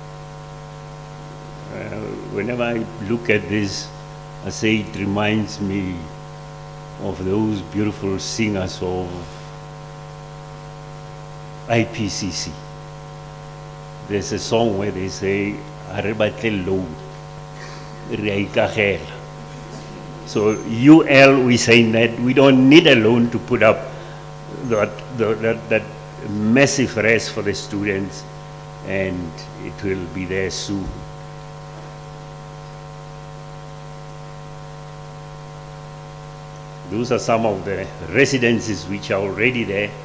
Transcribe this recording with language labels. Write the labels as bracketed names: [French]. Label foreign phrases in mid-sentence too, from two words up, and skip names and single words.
[English] Whenever I look at this, I say it reminds me of those beautiful singers of IPCC. There's a song where they say, [Tswana] "Are batle loan, re a ikagela." [English] So UL, we saying that we don't need a loan to put up that massive rest for the students, and it will be there soon. Those are some of the residences which are already there.